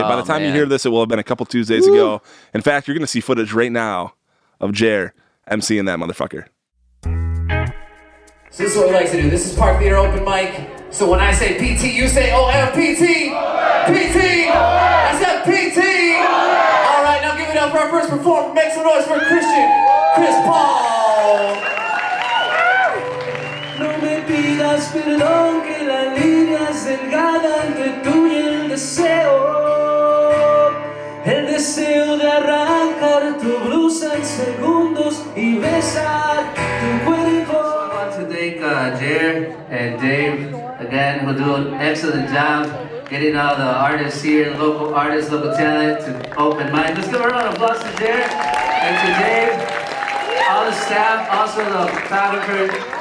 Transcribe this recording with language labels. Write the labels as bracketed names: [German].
[English] By the time you hear this, it will have been a couple Tuesdays ago. In fact, you're going to see footage right now of Jair emceeing that motherfucker. So this is what we like to do. This is Park Theater open mic. So when I say PT, you say OMPT. PT. I said PT. All right, now give it up for our first performer. Make some noise for Kris Paul. [Spanish] No me pidas perdón que la línea es delgada entre tú y el deseo de arrancar tu blusa en segundos y besar tu cuerpo. [English] I want to thank Jair and Dave again, who do an excellent job getting all the artists here, local talent to open mic. Let's give a round of applause to Jair and to Dave, all the staff, also the photographer.